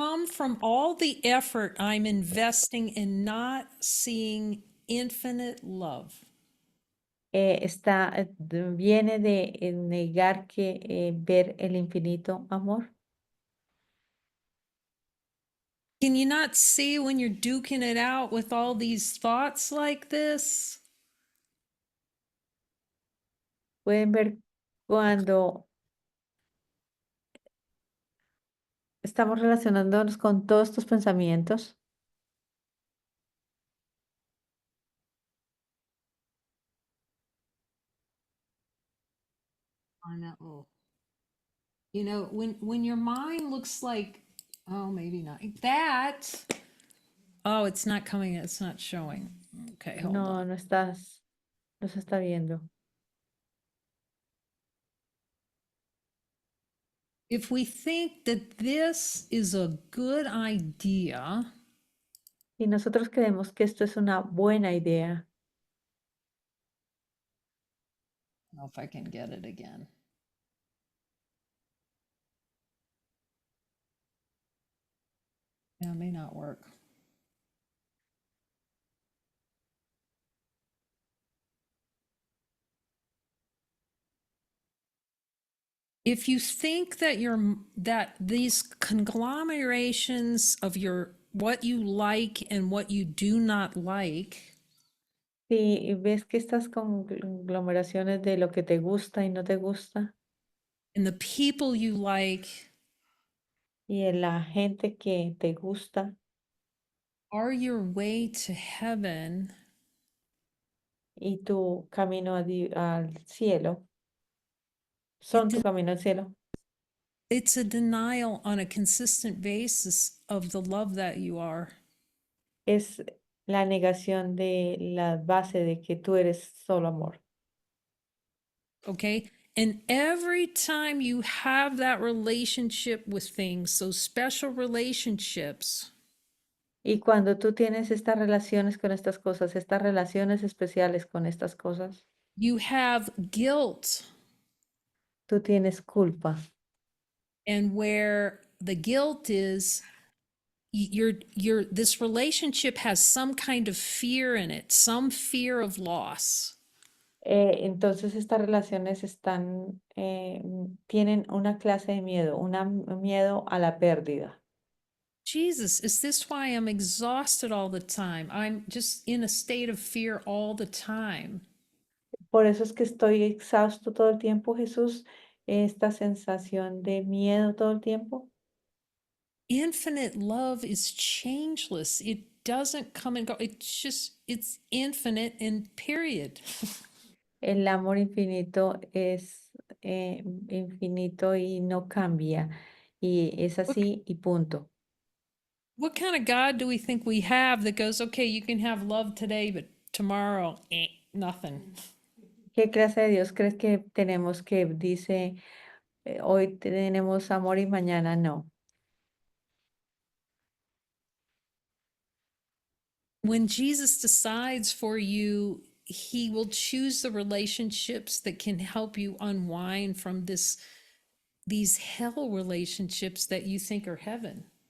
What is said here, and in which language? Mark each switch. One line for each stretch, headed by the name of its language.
English: from all the effort I'm investing in not seeing infinite love?
Spanish: viene de negar que ver el infinito amor.
English: Can you not see when you're duking it out with all these thoughts like this?
Spanish: Pueden ver cuando estamos relacionándonos con todos estos pensamientos.
English: I know. You know, when your mind looks like, oh, maybe not that. Oh, it's not coming. It's not showing. Okay, hold
Spanish: No,
English: on.
Spanish: no se está viendo.
English: If we think that this is a good idea,
Spanish: Y nosotros creemos que esto es una buena idea.
English: I don't know if I can get it again. Yeah, it may not work. If you think that that these conglomerations of your what you like and what you do not like
Spanish: Si ves que estas conglomeraciones de lo que te gusta y no te gusta,
English: and the people you like
Spanish: y de la gente que te gusta,
English: are your way to heaven,
Spanish: y tu camino al cielo,
English: it
Spanish: son tu camino al cielo,
English: it's a denial on a consistent basis of the love that you are.
Spanish: es la negación de la base de que tú eres solo amor.
English: Okay. And every time you have that relationship with things, those special relationships,
Spanish: Y cuando tú tienes estas relaciones con estas cosas, estas relaciones especiales con estas cosas,
English: you have guilt.
Spanish: tú tienes culpa.
English: And where the guilt is, this relationship has some kind of fear in it, some fear of loss.
Spanish: Entonces estas relaciones tienen una clase de miedo, un miedo a la pérdida.
English: Jesus, is this why I'm exhausted all the time? I'm just in a state of fear all the time.
Spanish: Por eso es que estoy exhausto todo el tiempo, Jesús, esta sensación de miedo todo el tiempo.
English: Infinite love is changeless. It doesn't come and go. It's infinite and period.
Spanish: El amor infinito es infinito y no cambia. Y es así y punto.
English: What kind of God do we think we have that goes, okay, you can have love today, but tomorrow, nothing?
Spanish: ¿Qué clase de Dios crees que tenemos que dice, hoy tenemos amor y mañana no?
English: When Jesus decides for you, he will choose the relationships that can help you unwind from these hell relationships that you think are heaven.